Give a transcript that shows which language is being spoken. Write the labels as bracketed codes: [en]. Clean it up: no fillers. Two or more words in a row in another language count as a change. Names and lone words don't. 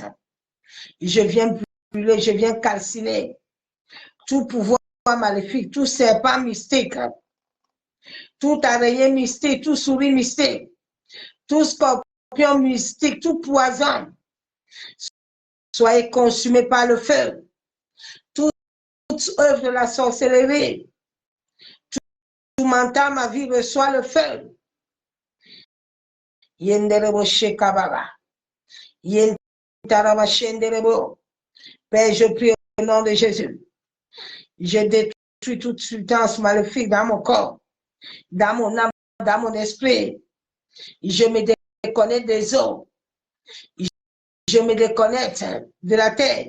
[fr] Je viens brûler, je viens calciner tout pouvoir maléfique, tout serpent mystique, tout araignée mystique, tout souris mystique, tout scorpion mystique, tout poison, soyez consumés par le feu. Toute œuvre de la sorcellerie, tout mental, ma vie reçoit le feu. Yenderebo shekababa. Yentaraba shenderebo. Père, je prie au nom de Jésus. Je détruis toute substance maléfique dans mon corps, dans mon âme, dans mon esprit. Je me déconnecte des eaux. Je me déconnecte de la terre.